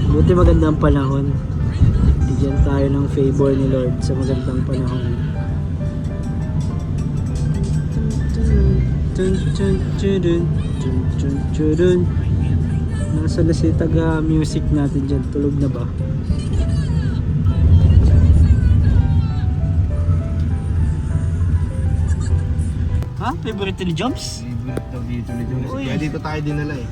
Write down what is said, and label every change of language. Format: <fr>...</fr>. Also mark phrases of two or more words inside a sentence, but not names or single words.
<tl>natin magandang panahon. Bigyan tayo ng favor ni Lord sa magandang panahon. Tun tun tudun, tun tun tudun. Nasa na si taga music natin dyan? Tulog na ba? Ha? Favorite ni Jobs? Favorite daw dito ni Jones. Uy. Kaya dito tayo dinala eh.</tl>